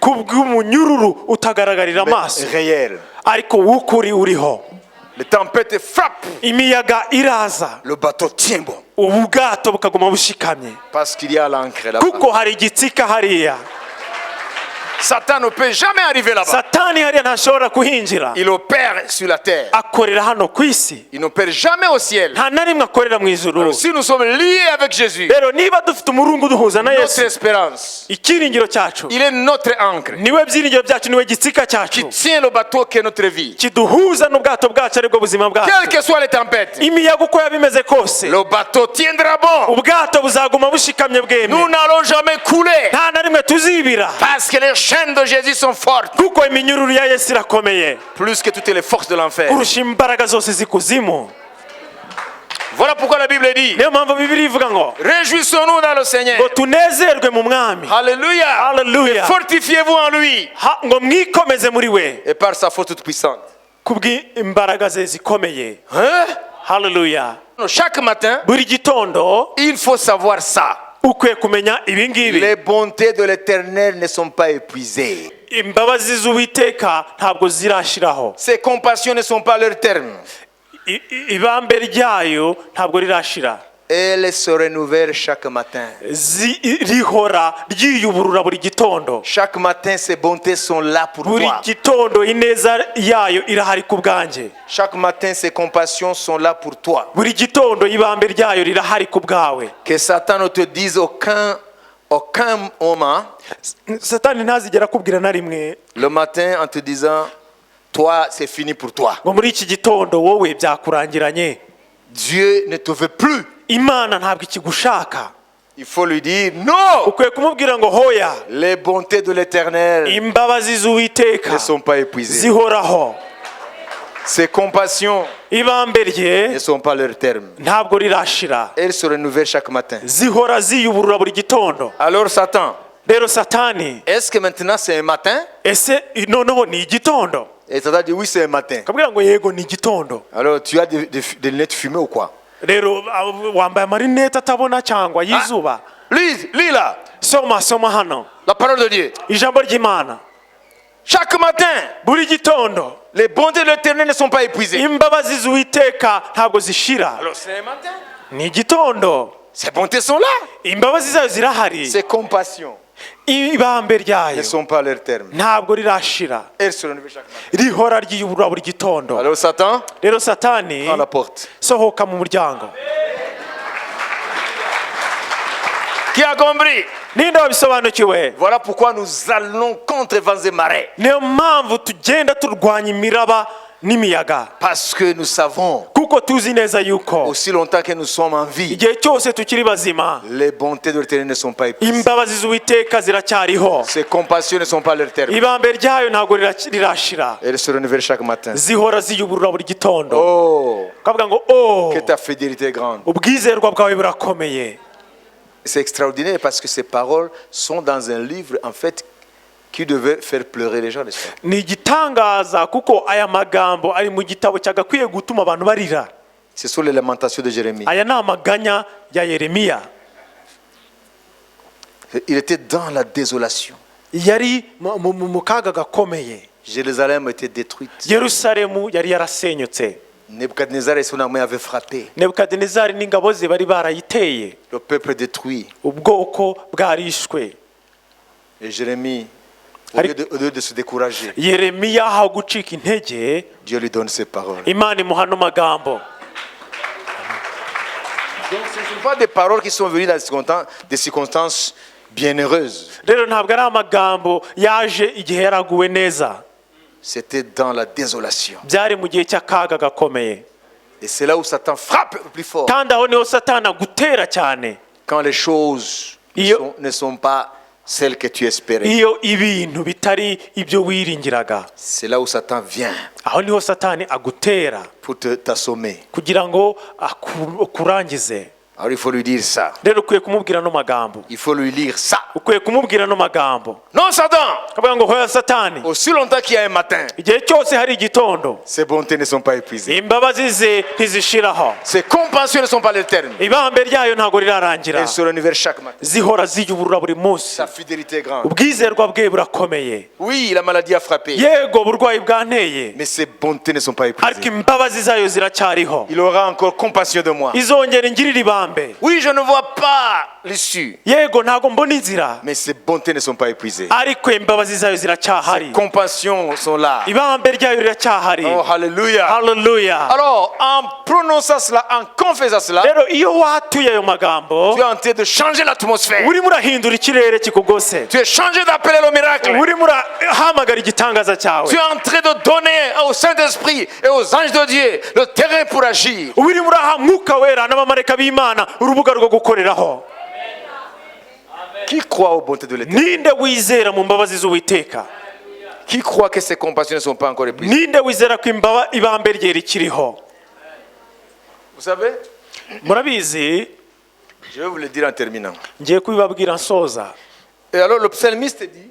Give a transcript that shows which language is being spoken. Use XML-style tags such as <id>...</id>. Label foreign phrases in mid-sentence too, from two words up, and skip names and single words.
<rw>Kubw'umunyururu utagaragarira amaso.</rw> <fr>mais réels.</fr> <rw>Ariko w'ukuri uriho.</rw> <fr>Les tempêtes frappent,</fr> <rw>Imiyaga iraza.</rw> <fr>le bateau tient bon.</fr> <rw>Ubwato bukaguma bushikamye.</rw> <fr>Parce qu'il y a l'encre là-bas.</fr> <rw>Kuko hari igitsika hariya.</rw> <fr>Satan ne peut jamais arriver là-bas.</fr> <rw>Satani hariya ntashobora kuhinjira.</rw> <fr>Il opère sur la terre.</fr> <rw>Akorera hano ku isi.</rw> <fr>Il n'opère jamais au ciel.</fr> <rw>Nta na rimwe akorera mu ijuru.</rw> <fr>Alors, si nous sommes liés avec Jésus,</fr> <rw>Rero niba dufite umurungu duhuza na</rw> <fr>notre</fr> <rw>Yesu,</rw> <fr>espérance,</fr> <rw>ikiringiro cyacu</rw> <fr>il est notre ancre</fr> <rw>niwe byiringiro byacu, niwe gitsika</rw> <fr>qui</fr> <rw>cyacu</rw> <fr>tient le bateau qui est notre vie.</fr> <rw>kiduhuza n'ubwato bwacu aribwo buzima</rw> <fr>Quelles</fr> <rw>bwacu.</rw> <fr>que soient les tempêtes,</fr> <rw>Imiyaga uko yabimeze kose,</rw> <fr>le bateau tiendra bon.</fr> <rw>ubwato buzaguma bushikamye</rw> <fr>Nous</fr> <rw>bweme.</rw> <fr>n'allons jamais couler</fr> <rw>Nta na rimwe tuzibira,</rw> <fr>parce que les chaînes de Jésus sont fortes,</fr> <rw>kuko iminyururu ya Yesu irakomeye</rw> <fr>plus que toutes les forces de l'enfer.</fr> <rw>kurusha imbaraga zose zikuzimu.</rw> <fr>Voilà pourquoi la Bible dit,</fr> <rw>Niyo mpamvu Bibiliya ivuga ngo</rw> <fr>réjouissons-nous dans le Seigneur.</fr> <rw>ngo tunezerwe mu mwami.</rw> <fr>Alléluia.</fr> <rw>Hallelujah.</rw> <fr>Fortifiez-vous en lui</fr> <rw>Ngo mwikomeze muri we</rw> <fr>et par sa force toute puissante.</fr> <rw>kubw'imbaraga ze zikomeye.</rw> <fr>Hein?</fr> <rw>Hallelujah.</rw> <fr>Chaque matin,</fr> <rw>Buri gitondo</rw> <fr>il faut savoir ça.</fr> <rw>ukwiye kumenya ibi ngibi.</rw> <fr>Les bontés de l'Éternel ne sont pas épuisées.</fr> <rw>imbabazi z'Uwiteka ntabwo zirashiraho.</rw> <fr>Ses compassions ne sont pas à leur terme.</fr> <rw>Ibambe ryayo ntabwo rirashira.</rw> <fr>Elles se renouvellent chaque matin.</fr> <rw>Rihora ryiyuburura buri gitondo.</rw> <fr>Chaque matin, ses bontés sont là pour</fr> <rw>buri</rw> <fr>toi.</fr> <rw>gitondo ineza yayo irahari ku bwanjye.</rw> <fr>Chaque matin, ses compassions sont là pour toi.</fr> <rw>buri gitondo ibambe ryayo rirahari ku bwawe.</rw> <fr>Que Satan ne te dise aucun moment.</fr> <rw>Satani ntazigera akubwira na rimwe.</rw> <fr>Le matin, en te disant, toi, c'est fini pour toi.</fr> <rw>ngo muri iki gitondo wowe byakurangiranye.</rw> <fr>Dieu ne te veut plus.</fr> <rw>Imana ntabwo ikigushaka.</rw> <fr>Il faut lui dire non.</fr> <rw>ukwiye kumubwira ngo hoya.</rw> <fr>Les bontés de l'Éternel</fr> <rw>imbabazi z'Uwiteka</rw> <fr>ne sont pas épuisées.</fr> <rw>zihoraho.</rw> <fr>Ses compassions</fr> <rw>ibambe rye</rw> <fr>ne sont pas leur terme.</fr> <rw>ntabwo rirashira.</rw> <fr>Elles se renouvellent chaque matin.</fr> <rw>zihora ziyuburura buri gitondo.</rw> <fr>Alors Satan,</fr> <rw>rero Satani,</rw> <fr>est-ce que maintenant c'est un matin?</fr> <rw>ese noneho ni igitondo?</rw> <fr>Et Satan dit oui, c'est un matin.</fr> <rw>kabwira ngo yego ni igitondo.</rw> <fr>Alors tu as des lunettes fumées ou quoi?</fr> <rw>rero wambaye amarinete atabona cyangwa yizuba.</rw> <fr>Lis là.</fr> <rw>soma hano</rw> <fr>La parole de Dieu.</fr> <rw>ijambo ry'Imana.</rw> <fr>Chaque matin,</fr> <rw>buri gitondo</rw> <fr>les bontés de l'Éternel ne sont pas épuisées.</fr> <rw>imbabazi z'Uwiteka ntabwo zishira.</rw> <fr>Alors c'est un matin.</fr> <rw>ni igitondo.</rw> <fr>Ces bontés sont là.</fr> <rw>imbabazi zayo zirahari.</rw> <fr>Ces compassions</fr> <rw>ibambe</rw> <fr>ne</fr> <rw>ryayo</rw> <fr>sont pas à leur terme.</fr> <rw>ntabwo rirashira.</rw> <fr>Elles se renouvellent chaque matin.</fr> <rw>rihora ryiyuburura buri gitondo.</rw> <fr>Alors Satan,</fr> <rw>rero Satani,</rw> <fr>prends la porte.</fr> <rw>sohoka mu muryango.</rw> <fr>Qui a compris?</fr> <rw>ninde wabisobanukiwe?</rw> <fr>Voilà pourquoi nous allons contre vents et marées.</fr> <rw>niyo mpamvu tugenda turwanya imiraba n'imiyaga.</rw> <fr>Parce que nous savons,</fr> <rw>kuko tuzi neza yuko</rw> <fr>aussi longtemps que nous sommes en vie,</fr> <rw>igihe cyose tukiri bazima</rw> <fr>les bontés de l'Éternel ne sont pas épuisées.</fr> <rw>imbabazi z'Uwiteka ziracyariho.</rw> <fr>Ces compassions ne sont pas à leur terme.</fr> <rw>ibambe ryayo ntabwo rirashira.</rw> <fr>Elles se renouvellent chaque matin.</fr> <rw>zihora ziyuburura buri gitondo.</rw> <fr>Oh,</fr> <rw>kavuga ngo oh,</rw> <fr>que ta fidélité est grande.</fr> <rw>ubwizerwa bwawe burakomeye.</rw> <fr>C'est extraordinaire parce que ces paroles sont dans un livre en fait qui devait faire pleurer les gens, n'est-ce pas?</fr> <rw>ni igitangaza kuko aya magambo ari mu gitabo cyagakwiye gutuma abantu barira.</rw> <fr>Ce sont les lamentations de Jérémie.</fr> <rw>aya ni amaganya ya Yeremiya.</rw> <fr>Il était dans la désolation.</fr> <rw>yari mu kaga gakomeye.</rw> <fr>Jérusalem était détruite.</fr> <rw>Yerusalemu yari yarasenyutse.</rw> <fr>Nebuchadnezzar et son armée avaient frappé.</fr> <rw>Nebukadinezari n'ingabo ze bari barayiteye.</rw> <fr>Le peuple détruit.</fr> <rw>ubwoko bwarishwe.</rw> <fr>Et Jérémie, au lieu de se décourager,</fr> <rw>Yeremiya aho gucika intege,</rw> <fr>Dieu lui donne ces paroles.</fr> <rw>Imana imuha no magambo.</rw> <fr>Donc ce ne sont pas des paroles qui sont venues dans des circonstances bienheureuses.</fr> <rw>rero ntabwo ari amagambo yaje igihe yaraguwe neza.</rw> <fr>C'était dans la désolation.</fr> <rw>byari mu gihe cy'akaga gakomeye.</rw> <fr>Et c'est là où Satan frappe le plus fort.</fr> <rw>kandi aho niho Satani agutera cyane.</rw> <fr>Quand les choses ne sont pas celles que tu espérais.</fr> <rw>iyo ibintu bitari ibyo wiringiraga.</rw> <fr>C'est là où Satan vient</fr> <rw>aho niho Satani agutera</rw> <fr>pour t'assommer.</fr> <rw>kugira ngo akurangize.</rw> <fr>Alors il faut lui dire ça.</fr> <rw>rero ukwiye kumubwira no magambo.</rw> <fr>Il faut lui lire ça.</fr> <rw>ukwiye kumubwira no magambo.</rw> <fr>Non, Satan!</fr> <rw>kavuga ngo hoya Satani,</rw> <fr>Aussi longtemps qu'il y a un matin,</fr> <rw>igihe cyose hari igitondo</rw> <fr>ses bontés ne sont pas épuisées.</fr> <rw>imbabazi ze ntizishiraho.</rw> <fr>Ses compassions ne sont pas l'éternel.</fr> <rw>ibambe ryayo ntabwo rirarangira.</rw> <fr>Elles se renouvellent chaque matin.</fr> <rw>zihora ziyuburura buri munsi.</rw> <fr>Sa fidélité est grande.</fr> <rw>ubwizerwa bwe burakomeye.</rw> <fr>Oui, la maladie a frappé.</fr> <rw>yego uburwayi bwanteye,</rw> <fr>Mais ses bontés ne sont pas</fr> <rw>ariko</rw> <fr>épuisées.</fr> <rw>imbabazi zayo ziracyariho.</rw> <fr>Il aura encore compassion de moi.</fr> <rw>izongera ingirira ibambe.</rw> <fr>Oui, je ne vois pas l'issue.</fr> <rw>yego ntabwo mbona inzira,</rw> <fr>Mais ses bontés ne sont pas épuisées.</fr> <rw>ariko imbabazi zayo</rw> <fr>Ses</fr> <rw>ziracyahari.</rw> <fr>compassions sont là.</fr> <rw>ibambe ryayo riracyahari.</rw> <fr>Oh, hallelujah.</fr> <rw>haleluya.</rw> <fr>Alors, en prononçant cela, en confessant cela,</fr> <rw>rero iyo watuye ayo magambo</rw> <fr>tu es en train de changer l'atmosphère.</fr> <rw>urimo urahindura ikirere kikugose.</rw> <fr>Tu es changé d'appeler le miracle.</fr> <rw>urimo urahamagara igitangaza cyawe.</rw> <fr>Tu es en train de donner au Saint-Esprit et aux anges de Dieu le terrain pour agir.</fr> <rw>urimo uraha mwuka wera n'abamarayika b'Imana urubuga rwo gukoreraho.</rw> <fr>Qui croit aux bontés de l'Éternel?</fr> <rw>ninde wizera mu mbabazi z'Uwiteka?</rw> <fr>Qui croit que ses compassions ne sont pas encore épuisées?</fr> <rw>ninde wizera ko ibambe rye rikiriho?</rw> <fr>Vous savez,</fr> <rw>murabizi,</rw> <fr>je vais vous le dire en terminant.</fr> <rw>ngiye kubibabwira nsoza.</rw> <fr>Et alors le psalmiste dit,</fr>